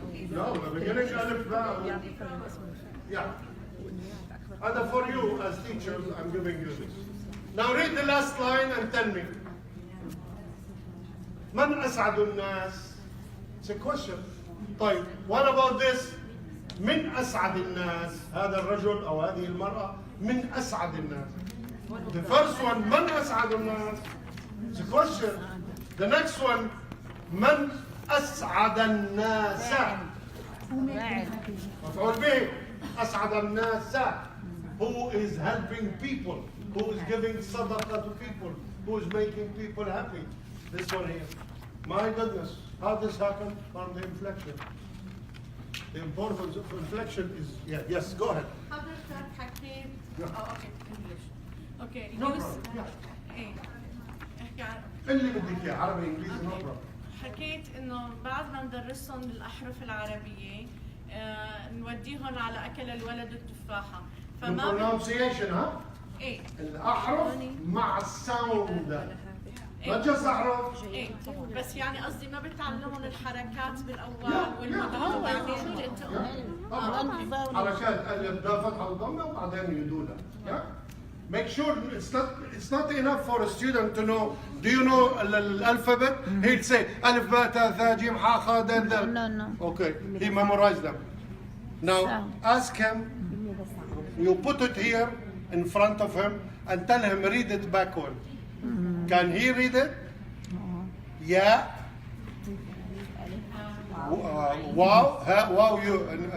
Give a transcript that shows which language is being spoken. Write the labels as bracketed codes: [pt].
[en] No, the beginning, alif, ba. Yeah. And for you as teachers, I'm giving you this. Now read the last line and tell me. [ar] من أسعد الناس? [en] It's a question. طيب, what about this? [ar] من أسعد الناس؟ هذا الرجل أو هذه المرأة من أسعد الناس. [en] The first one, [ar] من أسعد الناس? [en] It's a question. The next one, [ar] من أسعد الناس؟ مفعول به. أسعد الناس. [en] Who is helping people? Who is giving sadaqah to people? Who is making people happy? This one here. My goodness, how this happened from the inflection. The importance of inflection is, yeah, yes, go ahead. How does that happen? Yeah. Oh, okay, English. Okay, No problem. Yeah. [ar] ايه احكي عن اللي بدك اياه عربي انجليزي [en] no problem. [ar] حكيت انه بعد ما ندرسهم الاحرف العربيه نوديهم على اكل الولد التفاحه [en] The pronunciation, ها؟ [ar] ايه الأحرف مع الساوند. [en] not just أحرف. [ar] ايه بس يعني قصدي ما بتعلمهم الحركات بالاول والمدود بعدين شو اللي انت قلت حركات ألف باء فتحة وضمة وبعدين يدولها. [en] Yeah? Make sure it's not enough for a student to know. Do you know the alphabet? He'll say [ar] ألف باء تاء ثاء جيم حاء خاء دال دال. [en] No. Okay, he memorized them. Now ask him. You put it here in front of him and tell him read it backward. Can he read it? Yeah. Wow, ha, wow, you.